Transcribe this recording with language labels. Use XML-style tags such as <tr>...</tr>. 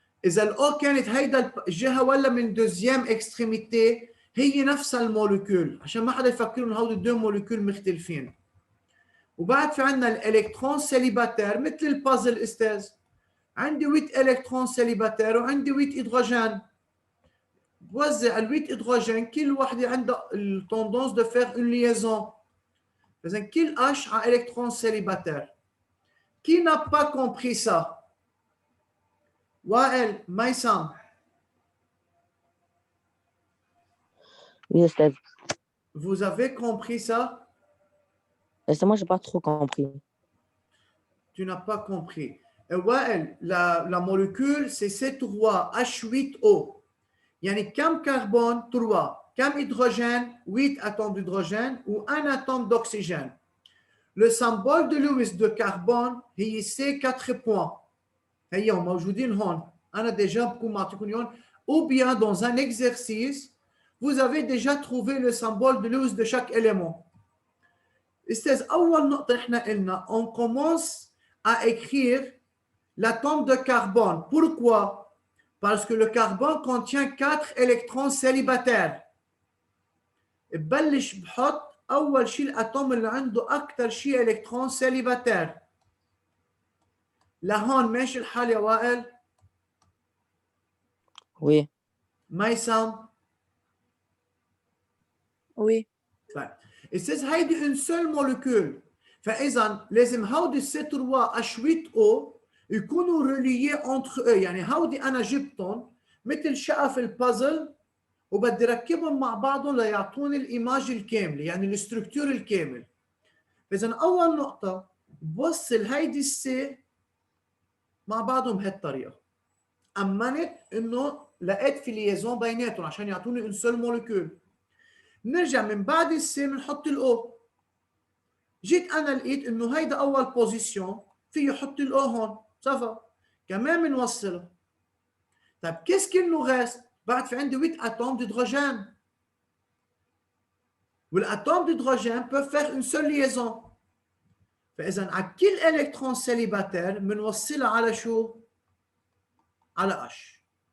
<ar>إذا الأو كانت هيدا الجهة ولا من دوزيام اكستريميتي هي نفس الموليكول، عشان ما حدا يفكر إنه هودي دو موليكول مختلفين. وبعد في عندنا الإلكترون سيليباتير مثل البازل استاذ. عندي 8 إلكترون سيليباتير وعندي 8 هيدروجين. بوزع ال 8 هيدروجين كل وحدة عندها التندونس دو فير اون ليزون. إذا</ar> <fr>كل H a électron célibataire. Qui n'a pas compris ça? Wael, Maïsam. Oui, Estelle. Vous avez compris ça? Moi, je n'ai pas trop compris. Tu n'as pas compris. Wael, la molécule, c'est C3H8O. Yani, comme carbone, 3. Comme hydrogène, 8 atomes d'hydrogène ou 1 atome d'oxygène. Le symbole de Lewis de carbone, c'est 4 points.</fr> <ar>هيهم موجودين هون. أنا</ar> <fr>déjà</fr> <ar>بكون معطيكم إياهم.</ar> <fr>Ou bien dans un exercice, vous avez déjà trouvé le symbole de Lewis de chaque élément.</fr> <ar>استاذ أول نقطة إحنا قلنا</ar> <fr>on commence à écrire l'atome de carbone. Pourquoi? Parce que le carbone contient 4 électrons célibataires.</fr> <ar>ببلش بحط أول شيء الأتوم اللي عنده أكثر شيء إلكترون سيليباتير. لهون ماشي الحال يا وائل؟</ar> <fr>Oui.</fr> <ar>ميسام؟</ar> <fr>وي.</fr> <ar>طيب استاذ هيدي</ar> <fr>une seule molécule.</fr> <ar>فإذا لازم هودي C3H8O يكونوا ريليي</ar> <fr>entre eux.</fr> <ar>يعني هودي أنا جبتهم مثل شقف البازل وبدي ركبهم مع بعضهم ليعطوني الإيماج الكاملة، يعني الاستركتور الكامل. إذا أول نقطة بوصل هيدي السي مع بعضهم بهالطريقة. أمنت إنه لقيت في ليزون بيناتهم عشان يعطوني</ar> <fr>une seule molécule.</fr> <ar>نرجع من بعد السي بنحط الأو. جيت أنا لقيت إنه هيدا أول بوزيشن فيه يحط الأو هون، صفا. كمان بنوصلها. طيب</ar> <fr>qu'est-ce qu'il nous reste؟</fr> <ar>بعد في عندي</ar> <fr>8 atomes d'hydrogène.</fr> <ar>والاتوم</ar> <fr>d'hydrogène peuvent faire une seule liaison.</fr> <ar>فإذا على كل إلكترون سيليباتير بنوصلها على شو؟ على H.</ar>